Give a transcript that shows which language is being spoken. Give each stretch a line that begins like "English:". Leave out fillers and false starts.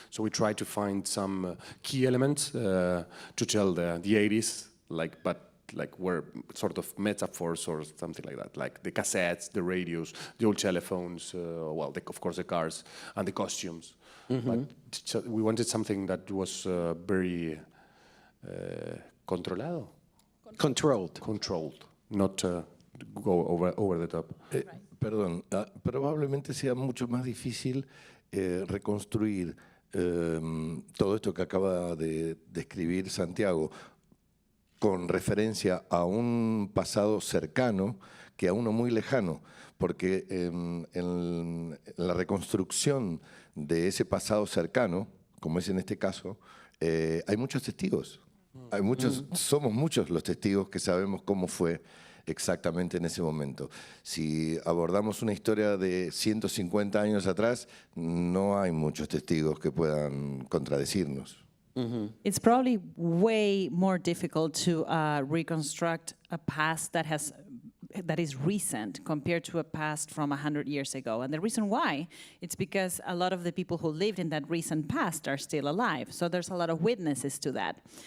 English: So we tried to find some key elements to tell the 80s, like were sort of metaphors or something like that, like the cassettes, the radios, the old telephones, of course the cars and the costumes. But we wanted something that was very controlado. Controlled, not go over the top.
Spanish: Perdón, probablemente sea mucho más difícil reconstruir todo esto que acaba de describir Santiago con referencia a un pasado cercano que a uno muy lejano, porque en la reconstrucción de ese pasado cercano, como es en este caso, hay muchos testigos. Somos muchos los testigos que sabemos cómo fue exactamente en ese momento. Si abordamos una historia de 150 años atrás, no hay muchos testigos que puedan contradecirnos.
English: It's probably way more difficult to reconstruct a past that is recent compared to a past from 100 years ago. And the reason why, it's because a lot of the people who lived in that recent past are still alive. So there's a lot of witnesses to that.